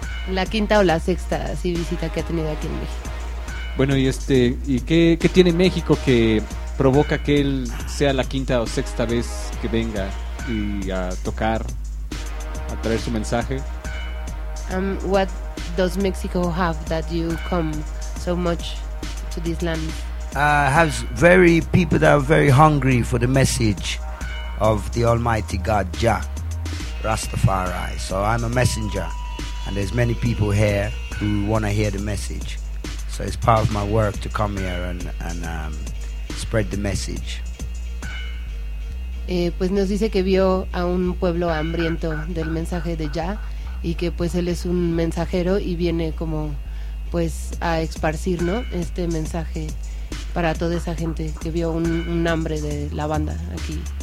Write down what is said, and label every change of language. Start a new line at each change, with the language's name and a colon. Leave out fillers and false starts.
Spanish: La quinta o la sexta, sí, visita que ha tenido aquí en México. Bueno, ¿y qué tiene México que provoca que él sea la quinta o sexta vez que venga y a tocar, a traer su mensaje?
English: What does Mexico have that you come so much to this land? Has very people that are very hungry for the message of the Almighty God Jah Rastafari. So I'm a messenger, and there's many people here who want to hear the message. So it's part of my work to come here and spread the message.
Spanish: Pues nos dice que vio a un pueblo hambriento del mensaje de Jah, y que pues él es un mensajero y viene como pues a esparcir, ¿no?, este mensaje para toda esa gente que vio un hambre de la banda aquí.